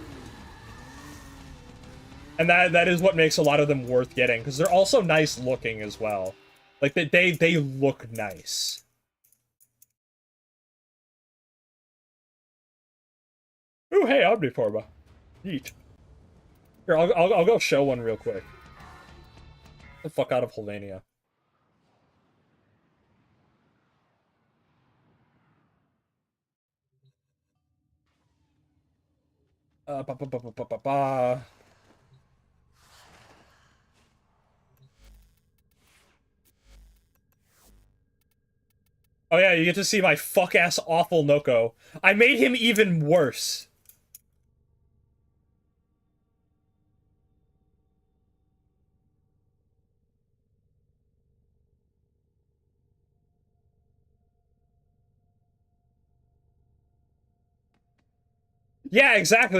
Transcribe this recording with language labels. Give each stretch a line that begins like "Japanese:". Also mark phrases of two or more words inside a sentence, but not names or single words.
English: And that is what makes a lot of them worth getting, because they're also nice looking as well. Like they look nice. Ooh, hey, Omniforma. Neat. Here, I'll go show one real quick. Get the fuck out of Helvania. Ba, ba, ba, ba, ba, ba, ba. Oh yeah, you get to see my fuck-ass awful Noko. I made him even worse. Yeah, exactly.